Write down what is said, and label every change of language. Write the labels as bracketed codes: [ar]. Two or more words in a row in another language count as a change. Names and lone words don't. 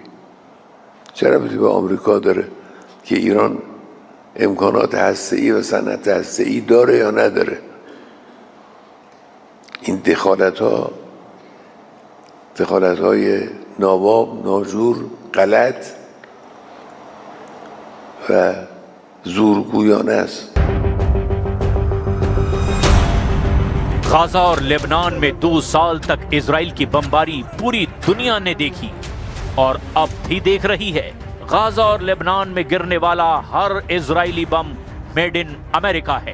[fa] چه ربطی به آمریکا داره که ایران امکانات هسته‌ای و صنعت هسته‌ای داره یا نداره؟ این دخالت‌های ناواق، ناجور، غلط و زورگویانه است. [hi] गाजा और लेबनान में 2 साल तक इजराइल की बमबारी पूरी दुनिया ने देखी और अब भी देख रही है। गाजा और लेबनान में गिरने वाला हर इजरायली बम [en] made in America [hi] है।